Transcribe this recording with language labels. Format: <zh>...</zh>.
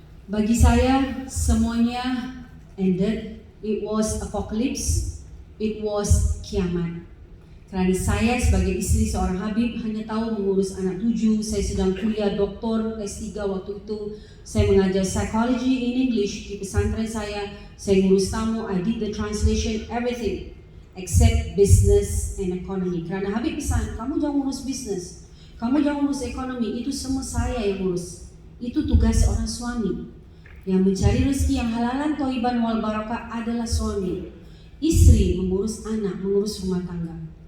<id>Bagi saya semuanya</id> <en>ended. It was apocalypse. It was kiamat.</en> <id>Kerana saya sebagai isteri seorang Habib hanya tahu mengurus anak 7. Saya sedang kuliah doktor S3 waktu itu. Saya mengajar</id> <en>psychology in English</en> <id>di pesantren saya. Saya ngurus tamu,</id> <en>I did the translation, everything except business and economy.</en> <id>Kerana Habib pesan, kamu jangan urus business, kamu jangan urus ekonomi, itu semua saya yang urus. Itu tugas seorang suami. Yang mencari rezeki yang</id> <ar>halalan, thayyiban wal barakah</ar> <id>adalah suami. Istri mengurus anak, mengurus rumah tangga.</id>